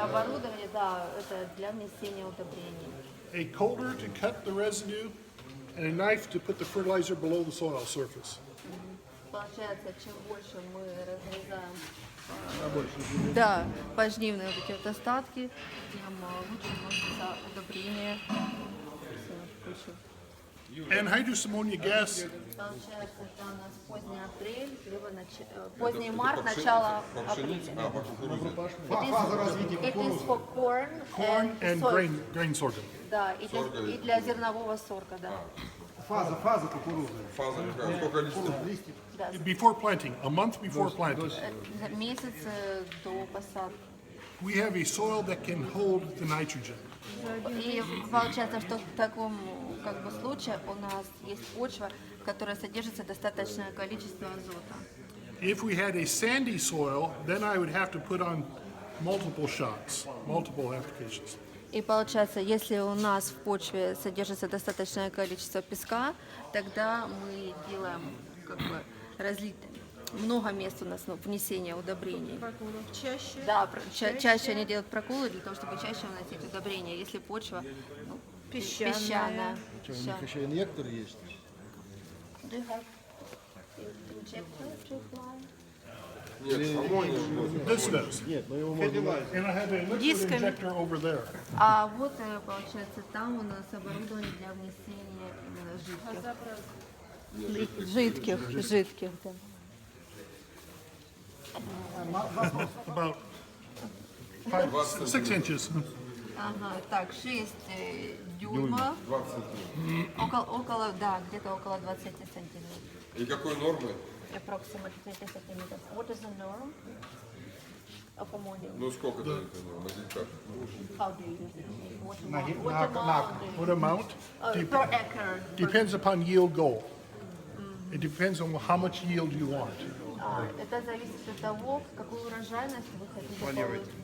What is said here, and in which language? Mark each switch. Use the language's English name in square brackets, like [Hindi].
[Russian] Оборудование, да, это для внесения удобрений. [English] A coulter to cut the residue, and a knife to put the fertilizer below the soil surface. [Russian] Получается, чем больше мы разрезаем пожнивные вот эти вот остатки, тем лучше вносится удобрение. [English] Anhydrous ammonia gas [Russian] Получается, это у нас поздний апрель, либо поздний март, начало апреля. Фаза развития [English] It is for corn and soy. grain sorghum. [Russian] Да, и для зернового сорга, да. Фаза кукурузы. Фаза какая? Сколько листьев? Да, [English] Before planting, a month before planting. [Russian] месяц до посадки. [English] We have a soil that can hold the nitrogen. [Russian] И получается, что в таком как бы случае у нас есть почва, в которой содержится достаточное количество азота. [English] If we had a sandy soil, then I would have to put on multiple shots, multiple applications. [Russian] И получается, если у нас в почве содержится достаточное количество песка, тогда мы делаем как бы много мест у нас внесения удобрений. Чаще? Да, чаще они делают проколы для того, чтобы чаще вносить удобрения, если почва песчаная. У них еще инъектор есть. [English] Do you have injector to fly? [Russian] Нет, аммония. [English] This does. [Russian] Нет, но его можно... [English] And I have a liquid [Russian] Дисками. [English] injector over there. [Russian] А вот, получается, там у нас оборудование для внесения именно жидких, да. [English] About 6 inches. [Russian] Ага, так, 6 дюймов, около, да, где-то около 20 сантиметров. И какой нормы? [English] Approximately 20 centimeters. What is the norm of ammonia? [Russian] Ну сколько это норма? Как? [English] How do you use it? What amount do you What amount? per acre? Depends upon yield goal. It depends on how much yield you want. [Russian] Это зависит от того, какую урожайность вы хотите получить.